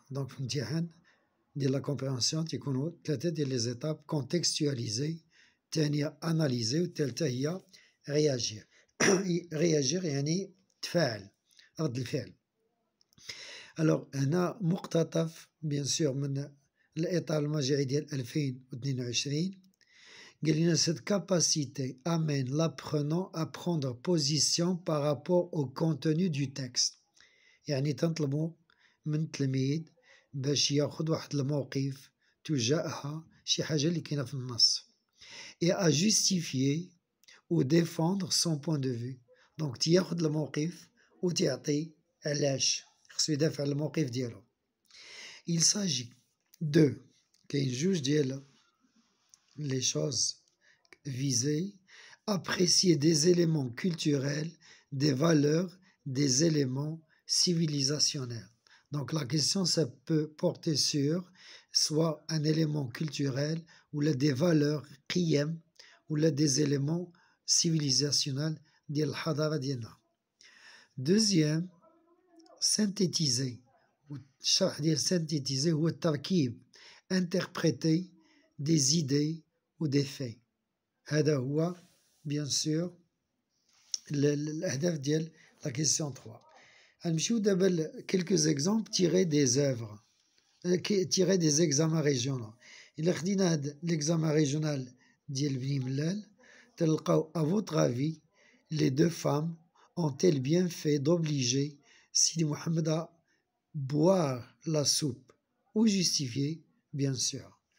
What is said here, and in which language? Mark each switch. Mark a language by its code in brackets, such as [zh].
[ar] دونك في الامتحان ديال لا كومبريهنسيون تيكونوا ثلاثة ديال لي زيتاب: كونتكستواليزي، الثانية اناليزي، والثالثة هي رياجير. رياجير يعني تفاعل، رد الفعل. الوغ هنا مقتطف بيان سور من الإطار المرجعي ديال 2022. قال لنا [fr] cette capacité amène l'apprenant à prendre position par rapport au contenu du texte. [ar] يعني تنطلبوا من التلميذ باش ياخذ واحد الموقف تجاه شي حاجة اللي كاينة في النص. [fr] et à justifier ou défendre son point de vue. [ar] دونك تياخذ الموقف وتعطي علاش خصو يدافع على الموقف ديالو. [fr] il s'agit de [ar] كاين جوج ديال [fr] les choses visées: apprécier des éléments culturels, des valeurs, des éléments civilisationnels. Donc la question, ça peut porter sur soit un élément culturel ou là des valeurs qiyam ou là des éléments civilisationnels [ar] ديال الحضارة ديالنا. [fr] Deuxième, synthétiser. [ar] الشرح ديال [fr] synthétiser [ar] هو التركيب، [fr] interpréter des idées ou des faits. [ar] هذا هو بيان سور الأهداف ديال لا كيسيون 3. غنمشيو دابا [fr] لكيلكوز اكزومبل تيغي دي زوفر، تيغي دي زيكزامان ريجيونال. [ar] إلا خدينا هاد ليكزامان ريجيونال ديال بني ملال تلقاو [fr] à votre avis les deux femmes ont-elles bien fait d'obliger Sidi Mohamed à boire la soupe ou justifier, bien sûr.